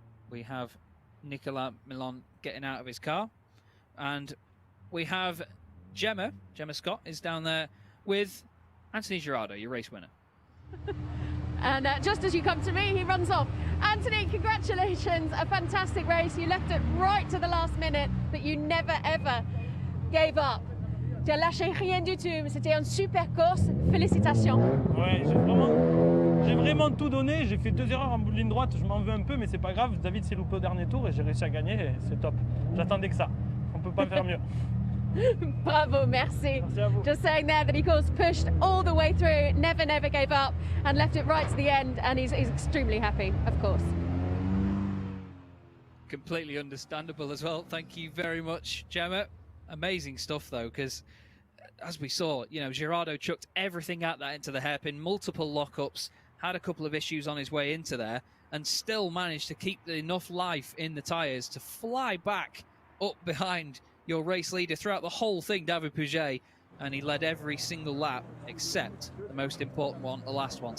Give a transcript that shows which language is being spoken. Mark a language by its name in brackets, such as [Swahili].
[English] We have Nicolas Milan getting out of his car, and we have Gemma Scott is down there with Anthony Jurado, your race winner. And just as you come to me, he runs off. Anthony, congratulations, a fantastic race. You left it right to the last minute, but you never ever gave up. [French] Tu as lâché rien du tout, mais c'était une super course. Félicitations. Ouais, j'ai vraiment tout donné. J'ai fait 2 erreurs en bout de ligne droite, je m'en veux un peu, mais c'est pas grave. David s'est loupé au dernier tour et j'ai réussi à gagner, et c'est top. J'attendais que ça. On peut pas faire mieux. Bravo, merci. Merci à vous. [English] Just saying there that he, of course, pushed all the way through, never gave up, and left it right to the end, and he's extremely happy, of course. Completely understandable as well. Thank you very much, Gemma. Amazing stuff, though, because as we saw, you know, Jurado chucked everything at that into the hairpin, multiple lockups, had a couple of issues on his way into there, and still managed to keep enough life in the tyres to fly back up behind your race leader throughout the whole thing, David POUGET, and he led every single lap except the most important one, the last one.